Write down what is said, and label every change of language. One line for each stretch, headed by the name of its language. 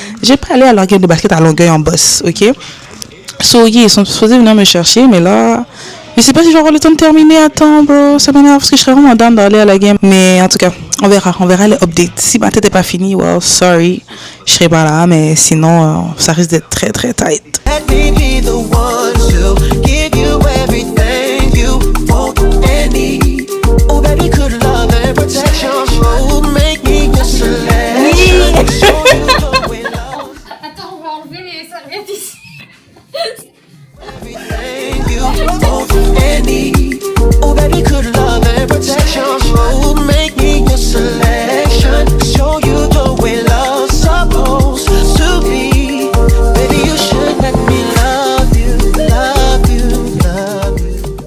French: J'ai pas allé à leur game de basket à Longueuil en boss, ok?
English: So, yeah,
French: ils sont supposés venir me chercher, mais là, je sais pas si je vais avoir le temps de terminer à temps, bro. Ça m'énerve parce que je serais vraiment down d'aller à la game. Mais en tout cas, on verra les updates. Si ma tête est pas finie,
English: well, sorry,
French: je serai pas là, mais sinon, ça risque d'être très, très tight.
English: Let me be the one to give you everything you want and need. Oh, baby, could love and protection show make me your selection. Show you the way love.
French: Attends, on va enlever les serviettes ici.
English: Everything you want and need. Oh, baby, could love and protection show make me your selection. Show you the way love's supposed to be. Baby, you should let me love you, love you, love you.